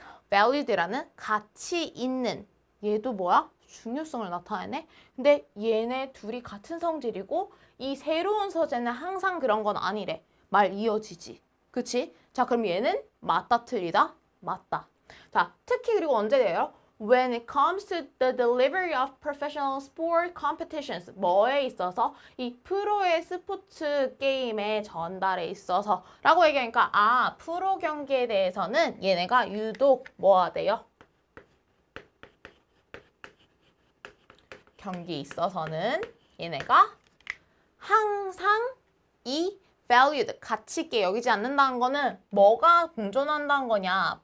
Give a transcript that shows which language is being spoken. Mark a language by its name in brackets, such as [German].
[Korean] valued라는 가치 있는. 얘도 뭐야? 중요성을 나타내네. 근데 얘네 둘이 같은 성질이고 이 새로운 소재는 항상 그런 건 아니래. 말 이어지지. 그치? 자, 그럼 얘는 맞다 틀리다? 맞다. 자, 특히 그리고 언제 돼요? [English] when it comes to the delivery of professional sport competitions, [Korean] 뭐에 있어서? 이 프로의 스포츠 게임의 전달에 있어서 라고 얘기하니까 아, 프로 경기에 대해서는 얘네가 유독 뭐가 돼요? 경기에 있어서는 얘네가 항상 이 valued, 가치 있게 여기지 않는다는 거는 뭐가 공존한다는 거냐?